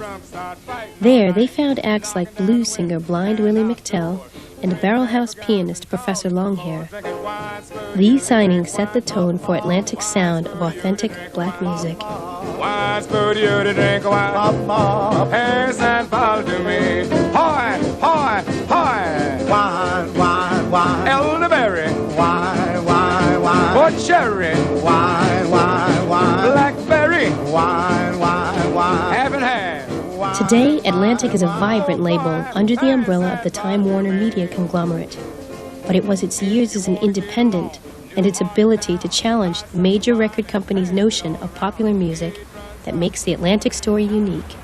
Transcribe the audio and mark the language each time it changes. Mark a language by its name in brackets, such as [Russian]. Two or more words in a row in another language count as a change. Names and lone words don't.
[English] There, they found acts like blues singer Blind Willie McTell and barrel house pianist Professor Longhair. These signings set the tone for Atlantic's sound of authentic black music. Wine, spooty, to drink wine, mop, mop, pass that bottle to me. Hoy, hoy, hoy. Wine, wine, wine. Elderberry. Wine, wine, wine. Or cherry. Wine, wine, wine. Blackberry. Wine, wine, wine. Haven't had. Today, Atlantic is a vibrant label under the umbrella of the Time Warner Media conglomerate. But it was its years as an independent and its ability to challenge the major record companies' notion of popular music that makes the Atlantic story unique.